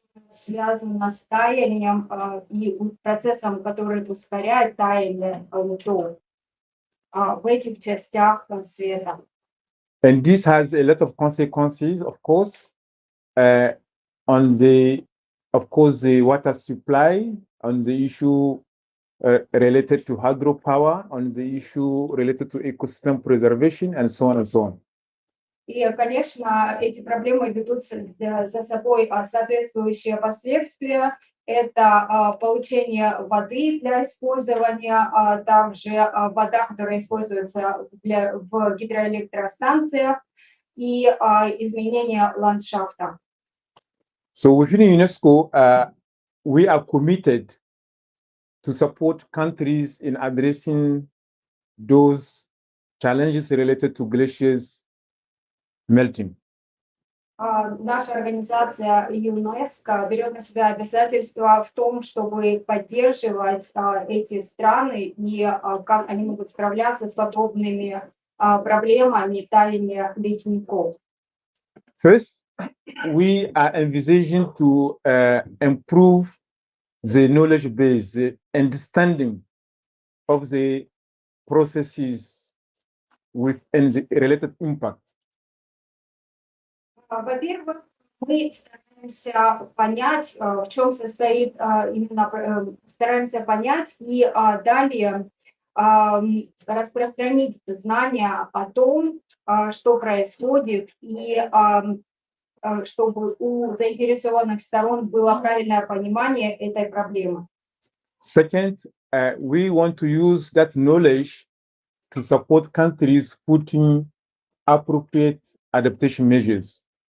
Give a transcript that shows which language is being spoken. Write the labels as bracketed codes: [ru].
[ru] Связано с таянием и процессом, который ускоряет таяние льдов в этих частях света. [en] And this has a lot of consequences, of course, on the water supply, on the issue related to hydropower, on the issue related to ecosystem preservation, and so on and so on. [ru] И, конечно, эти проблемы ведут за собой соответствующие последствия. Это получение воды для использования, а также вода, которая используется в гидроэлектростанциях, и изменение ландшафта. [en] So within UNESCO, we are committed to support countries in addressing those challenges related to glaciers melting. [ru] Наша организация ЮНЕСКО берет на себя обязательства в том, чтобы поддерживать эти страны и как они могут справляться с подобными проблемами таяния ледников. [en] First, we are envisaging to improve the knowledge base, the understanding of the processes and the related impact. [ru] Во-первых, мы стараемся понять, в чем состоит стараемся понять и далее распространить знания о том, что происходит, и чтобы у заинтересованных сторон было правильное понимание этой проблемы. [en] Second, we want to use that knowledge to support countries putting appropriate adaptation measures.